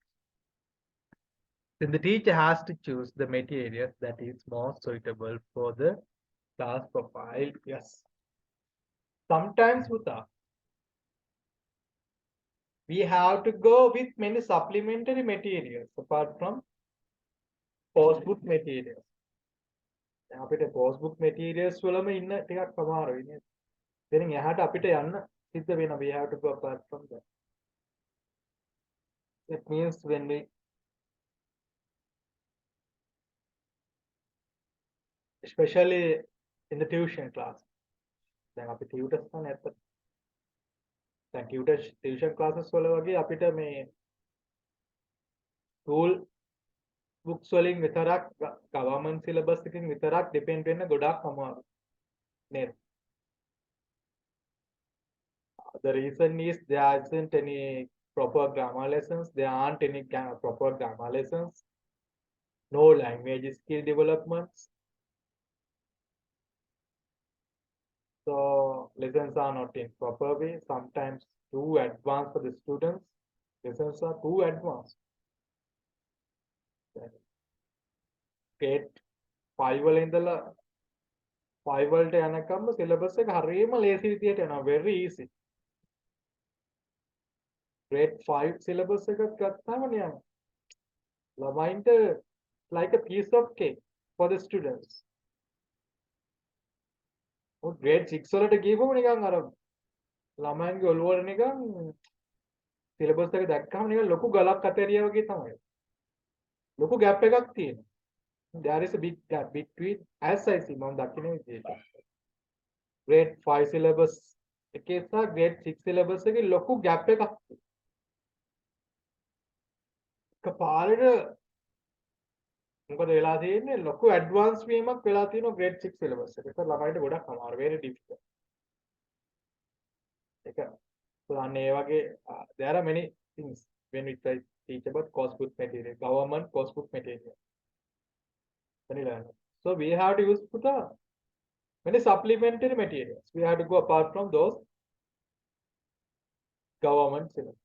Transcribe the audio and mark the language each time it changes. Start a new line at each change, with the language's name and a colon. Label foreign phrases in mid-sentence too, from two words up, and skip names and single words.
English: Then the teacher has to choose the materials that is more suitable for the class profile. Yes. Sometimes, Uta, we have to go with many supplementary materials apart from course book materials.
Sinhala: අපිට
English: course book materials
Sinhala: වලම ඉන්න ටිකක් අමාරුයි නේද? ඉතින් එහාට අපිට යන්න සිද්ධ වෙනවා.
English: We have to go apart from that. It means when we especially in the tuition class.
Sinhala: දැන් අපි tutors තමයි ඇත්ත. දැන්
English: tuition classes
Sinhala: වල වගේ අපිට මේ
English: school books
Sinhala: වලින් විතරක්
English: government syllabus
Sinhala: එකකින් විතරක් depend වෙන්න ගොඩක් අමාරුයි. නේද?
English: The reason is there isn't any proper grammar lessons. There aren't any proper grammar lessons. No language skill developments. So lessons are not in proper way. Sometimes too advanced for the students. Lessons are too advanced.
Sinhala: Grade 5 වල ඉඳලා 5 වලට යනකම් syllabus එක හරියම ලේසි විදියට යනවා.
English: Very easy. Grade 5 syllabus
Sinhala: එකක් ගත්තාම නියම ළමයින්ට
English: like a piece of cake for the students.
Sinhala: Grade 6 වලට ගිහුවම නිකන් අර ළමයින්ගේ ඔළුව වල නිකන් syllabus එක දැක්කම නිකන් ලොකු ගලක් අතරියා වගේ තමයි. ලොකු gap එකක් තියෙනවා.
English: There is a big gap between as I see
Sinhala: මම දකින විදිහට. Grade 5 syllabus එකේ සහ grade 6 syllabus එකේ ලොකු gap එකක් තියෙනවා. එකපාරට මොකද වෙලා තියෙන්නේ ලොකු ඇඩ්වාන්ස් වීමක් වෙලා තියෙනවා grade 6 syllabus එක. ඒක ළමයිට ගොඩක් අමාරු
English: very difficult.
Sinhala: ඒක පුරාන්නේ ඒ වගේ
English: there are many things when we try teach about course book material, government course book material. So we have to use many supplementary materials. We have to go apart from those government syllabus.